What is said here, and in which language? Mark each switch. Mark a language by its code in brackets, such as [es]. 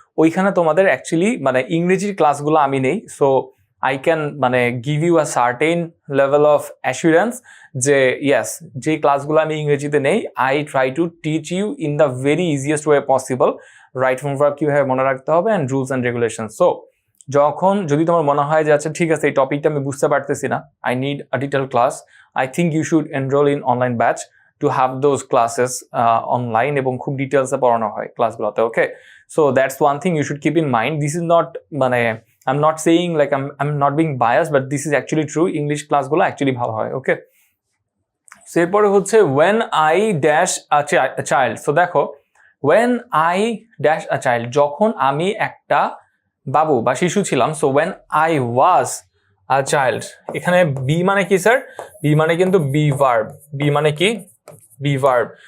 [bn] ওইখানে তোমাদের অ্যাকচুয়ালি মানে ইংরেজির ক্লাসগুলো আমি নেই, [en] so I can মানে give you a certain level of assurance যে yes, [bn] যে ক্লাসগুলো আমি ইংরেজিতে নেই, [en] I try to teach you in the very easiest way possible right form verb [bn] কিভাবে মনে রাখতে হবে [en] And rules and regulation. So [bn] যদি তোমার মনে হয় যে আচ্ছা ঠিক আছে এই টপিকটা আমি বুঝতে পারতেছি না, [en] I need a detail class, I think you should enrol in online batch to have those classes online [bn] এবং খুব ডিটেলসে পড়ানো হয় ক্লাসগুলোতে। [en] Okay, so that's one thing you should keep in mind. This is not [bn] মানে [en] I'm not saying like I'm not being biased, but this is actually true. [bn] English ক্লাসগুলো actually ভালো হয়। [en] okay, so [bn] এরপরে হচ্ছে [en] when I dash a child. [bn] So দেখো, [en] when I dash a child, [bn] যখন আমি একটা বাবু বা শিশু ছিলাম। [en] so when I was a child, [bn] এখানে বি মানে কি স্যার? বি মানে কিন্তু বি ভার্ব। বি মানে কি? [en] Be verb.